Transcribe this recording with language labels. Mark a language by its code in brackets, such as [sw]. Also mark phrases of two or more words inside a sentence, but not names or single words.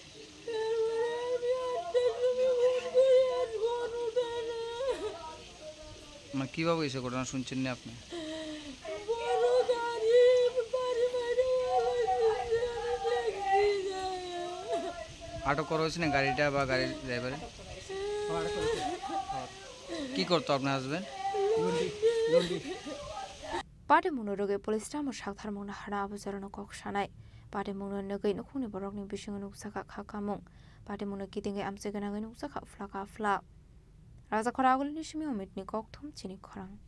[bn] মানে কিভাবে হয়েছে ঘটনা শুনছেন না আপনি? আটক করা হয়েছে না গাড়িটা বা গাড়ির ড্রাইভারে? কি করতো আপনার হাজবেন্ড? [trp] पाटे मुनो रोगे पुलिस टामो सागथार मुनो हाना आबुजारनो कक्सानाय पाटे मुनो नगै नखुनि बरकनि बिसिङै नुकसाखा खाखामुं पाटे मुनो गिदिङै आमसे गोनाङै नुकसाखा फ्लाका फ्ला राजा खरा आगुलनि सिमी अमितनि कक्थुम चिनि खरां।